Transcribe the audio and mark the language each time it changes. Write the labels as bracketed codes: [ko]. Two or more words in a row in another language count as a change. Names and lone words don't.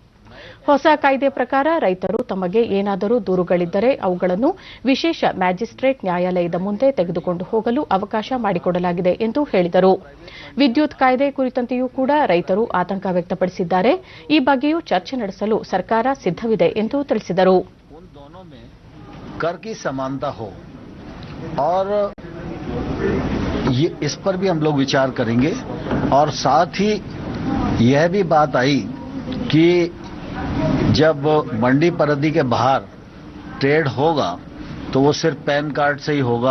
[kn] ಹೊಸ ಕಾಯ್ದೆ ಪ್ರಕಾರ ರೈತರು ತಮಗೆ ಏನಾದರೂ ದೂರುಗಳಿದ್ದರೆ ಅವುಗಳನ್ನು ವಿಶೇಷ ಮ್ಯಾಜಿಸ್ಟ್ರೇಟ್ ನ್ಯಾಯಾಲಯದ ಮುಂದೆ ತೆಗೆದುಕೊಂಡು ಹೋಗಲು ಅವಕಾಶ ಮಾಡಿಕೊಡಲಾಗಿದೆ ಎಂದು ಹೇಳಿದರು. ವಿದ್ಯುತ್ ಕಾಯ್ದೆ ಕುರಿತಂತೆಯೂ ಕೂಡ ರೈತರು ಆತಂಕ ವ್ಯಕ್ತಪಡಿಸಿದ್ದಾರೆ. ಈ ಬಗ್ಗೆಯೂ ಚರ್ಚೆ ನಡೆಸಲು ಸರ್ಕಾರ ಸಿದ್ದವಿದೆ ಎಂದು ತಿಳಿಸಿದರು. [hi] कर की समानता हो और इस पर भी हम लोग विचार करेंगे और साथ ही यह भी बात आई कि जब मंडी परिधि के बाहर ट्रेड होगा तो वो सिर्फ [en] PAN card [hi] से ही होगा.